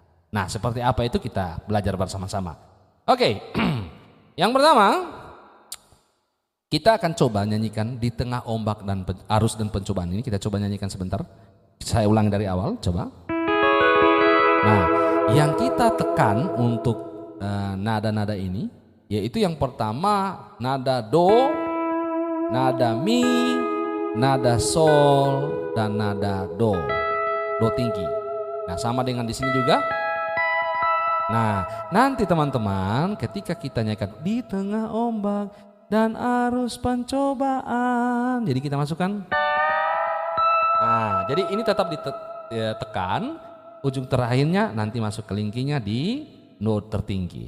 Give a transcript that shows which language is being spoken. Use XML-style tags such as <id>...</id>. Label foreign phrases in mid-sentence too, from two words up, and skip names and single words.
<id>Nah seperti apa itu kita belajar bersama-sama. Oke, yang pertama kita akan coba nyanyikan di tengah ombak dan arus dan pencobaan ini. Kita coba nyanyikan sebentar. Saya ulang dari awal, coba. Nah, yang kita tekan untuk nada-nada ini, yaitu yang pertama nada do, nada mi, nada sol, dan nada do. Do tinggi. Nah, sama dengan di sini juga. Nah, nanti teman-teman ketika kita nyanyikan di tengah ombak dan arus pencobaan, jadi kita masukkan. Nah, jadi ini tetap ditekan, ujung terakhirnya nanti masuk kelingkingnya di note tertinggi.</id>